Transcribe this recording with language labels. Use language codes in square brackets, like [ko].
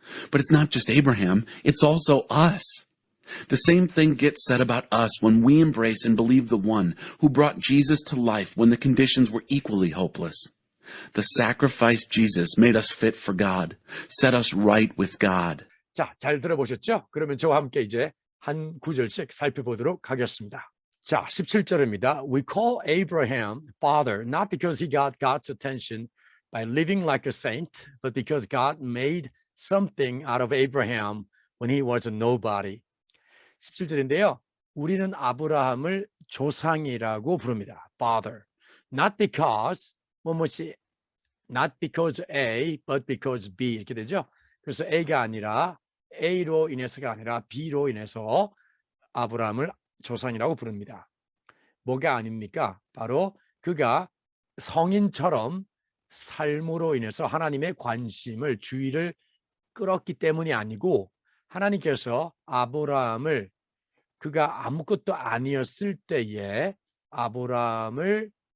[en] But it's not just Abraham, it's also us. The same thing gets said about us when we embrace and believe the one who brought Jesus to life when the conditions were equally hopeless. The sacrifice Jesus made us fit for God, set us right with God. [ko] 자, 잘 들어보셨죠? 그러면 저와 함께 이제 한 구절씩 살펴보도록 하겠습니다. 자, 17절입니다. [en] We call Abraham father not because he got God's attention by living like a saint, but because God made something out of Abraham when he was a nobody. [ko] 17절인데요. 우리는 아브라함을 조상이라고 부릅니다. [en] Father. Not because not because A, but because B [ko] 이렇게 되죠. 그래서 A가 아니라 A로 인해서가 아니라 B로 인해서 아브라함을 조상이라고 부릅니다. 뭐가 아닙니까? 바로 그가 성인처럼 삶으로 인해서 하나님의 관심을 주의를 끌었기 때문이 아니고 하나님께서 아브라함을 그가 아무것도 아니었을 때에 아브라함을